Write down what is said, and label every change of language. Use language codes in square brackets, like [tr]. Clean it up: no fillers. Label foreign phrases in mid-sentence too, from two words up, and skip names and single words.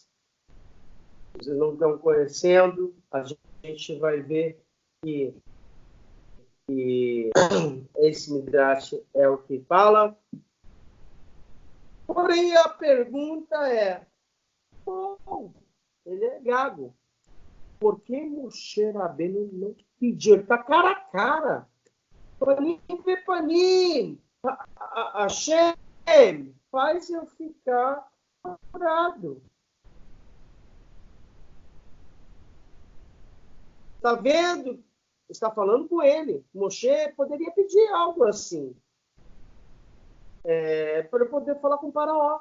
[pt] Vocês não estão conhecendo, a gente vai ver que esse midrash é o que fala. Porém, a pergunta é, ele é gago. Por que Moshe Rabbeinu não pediu? Ele está cara a cara. [he] פנים אל פנים. [pt] Hashem, faz eu ficar curado. Está vendo? Está falando com ele. Moshe poderia pedir algo assim. Para eu poder falar com o Faraó.